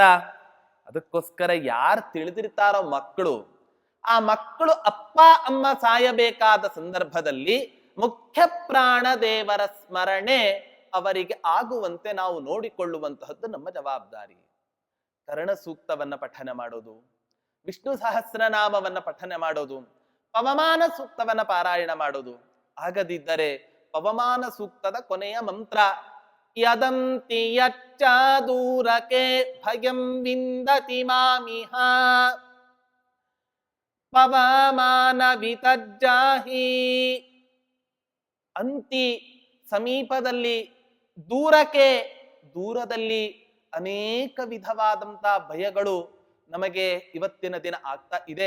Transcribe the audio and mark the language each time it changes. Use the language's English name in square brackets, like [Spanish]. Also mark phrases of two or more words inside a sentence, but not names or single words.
[Kannada] ಅದಕ್ಕೋಸ್ಕರ ಯಾರು ತಿಳಿದಿರ್ತಾರೋ ಮಕ್ಕಳು, ಆ ಮಕ್ಕಳು ಅಪ್ಪ ಅಮ್ಮ ಸಾಯಬೇಕಾದ ಸಂದರ್ಭದಲ್ಲಿ ಮುಖ್ಯ ಪ್ರಾಣ ದೇವರ ಸ್ಮರಣೆ ಅವರಿಗೆ ಆಗುವಂತೆ ನಾವು ನೋಡಿಕೊಳ್ಳುವಂತಹದ್ದು ನಮ್ಮ ಜವಾಬ್ದಾರಿ. ಕರ್ಣ ಸೂಕ್ತವನ್ನ ಪಠನ ಮಾಡೋದು, ವಿಷ್ಣು ಸಹಸ್ರನಾಮವನ್ನ ಪಠನ ಮಾಡೋದು, ಪವಮಾನ ಸೂಕ್ತವನ್ನ ಪಾರಾಯಣ ಮಾಡೋದು. ಆಗದಿದ್ದರೆ ಪವಮಾನ ಸೂಕ್ತದ ಕೊನೆಯ ಮಂತ್ರ [Sanskrit] ಯದಂತಿ ಯಚ್ಚ ದೂರಕೆ ಭಯಂ ವಿಂದತಿ ಮಾಮಿಹ ಪವಮಾನ ವಿತಜ್ಜಾಹಿ. [Kannada] ಅಂತಿ ಸಮೀಪದಲ್ಲಿ, ದೂರಕ್ಕೆ ದೂರದಲ್ಲಿ ಅನೇಕ ವಿಧವಾದಂತ ಭಯಗಳು ನಮಗೆ ಇವತ್ತಿನ ದಿನ ಆಗ್ತಾ ಇದೆ.